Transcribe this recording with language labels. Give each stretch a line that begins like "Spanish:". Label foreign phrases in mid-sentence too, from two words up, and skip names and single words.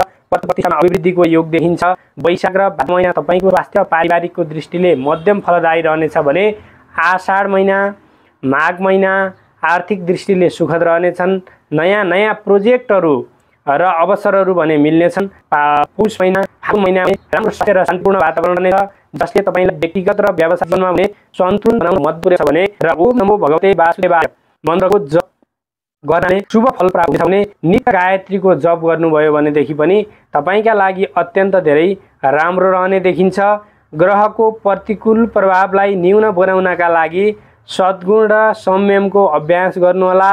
Nepali: पद प्रतिष्ठामा अभिवृद्धिको योग देखिन्छ। वैशाख र भाद्र महिना तपाईको स्वास्थ्य पारिवारिकको दृष्टिले मध्यम फलदायी रहनेछ भने आषाढ महिना, माघ महिना आर्थिक दृष्टिले सुखद रहनेछन्। नयाँ प्रोजेक्टहरू र अवसरहरू भने मिल्नेछन्। पुष महिना, फागुन महिना राम्रो स्वास्थ्य र शान्तिपूर्ण वातावरण रहनेछ जसले तपाईलाई व्यक्तिगत र व्यावसायिक जीवनमा भने सन्तुलन बनाउन मद्दत पुर्याउँछ भने र
Sanskrit: ओम नमो भगवते वासुदेवाय
Nepali: मन्त्रको जप गर्नाले शुभ फल प्राप्त हुन्छ भने नित्य गायत्रीको जप गर्नुभयो भनेदेखि पनि तपाईका लागि अत्यन्त धेरै राम्रो रहने देखिन्छ। ग्रहको प्रतिकूल प्रभावलाई न्यून बनाउनका लागि सद्गुण र संयमको अभ्यास गर्नुहोला।